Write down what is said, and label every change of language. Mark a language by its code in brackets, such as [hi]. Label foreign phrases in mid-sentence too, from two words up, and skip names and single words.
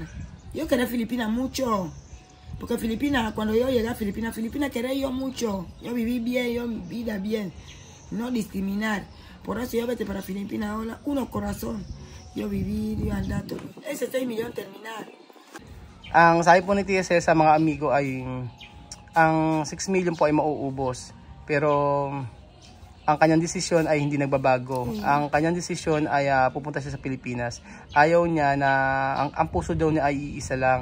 [es] Yo quería Filipinas mucho. Porque Filipinas, cuando yo llegué a Filipinas quería yo mucho. Yo viví bien, yo vida bien. No discriminar. Por eso yo vete para Filipinas ahora, uno corazón. Yo viví, yo andar todo. Ese 6 millones terminar. [tl] Ang sabi po ni TSL sa mga amigo ay ang 6 million po ay mauubos. Pero ang kanyang desisyon ay hindi nagbabago. Ang kanyang desisyon ay pupunta siya sa Pilipinas. Ayaw niya na, ang puso daw niya ay iisa lang.